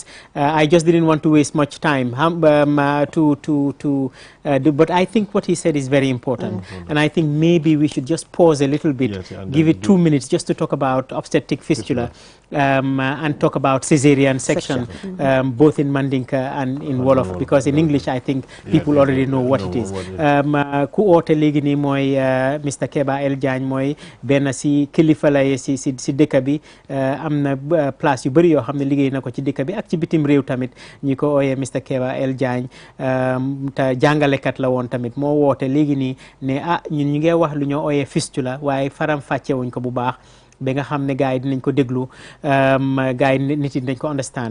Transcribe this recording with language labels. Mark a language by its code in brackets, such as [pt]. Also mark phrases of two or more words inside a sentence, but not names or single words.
[en] I just didn't want to waste much time but I think what he said is very important. And I think maybe we should just pause a little bit, give it 2 minutes just to talk about obstetric fistula. And talk about cesarean section, both in Mandinka and in Wolof, because in English I think people already know what it is. [wo] Ku oote léegi nii mooy Mr. Keba El Jagne mooy benn si kilifa la si dëkk bi, am na place yu bëri yoo xam ne liggéey na ko ci dëkk bi ak ci bitim réew tamit, ñi ko ooyee Mr. Keba El Jagne, te jàngalekat la woon tamit, moo woote léegi nii ne ñun ñu ngi wax lu ñoo ooyee fistula waaye faram fàcce wuñ ko bu baax ba nga xam ne gars yi dinañ ko déglu, gars yi nit yi dinañ ko understand.